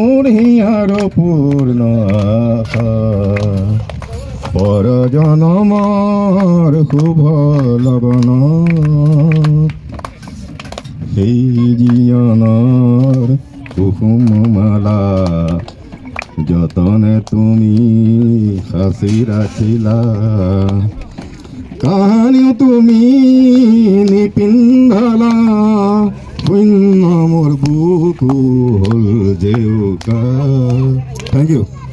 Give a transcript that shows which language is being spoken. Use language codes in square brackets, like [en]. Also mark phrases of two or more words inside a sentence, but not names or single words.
[as] হিয়ার পূর্ণ আশা পর জনমৰ শুভ লগন সেই জীয়নৰ কুসুম মালা যতনে তুমি সাঁচি ৰাখিলা কাহানিও তুমি নিপিন্ধালা শূন্য মোৰ বুকু হ'ল জেউকা। [en] thank you.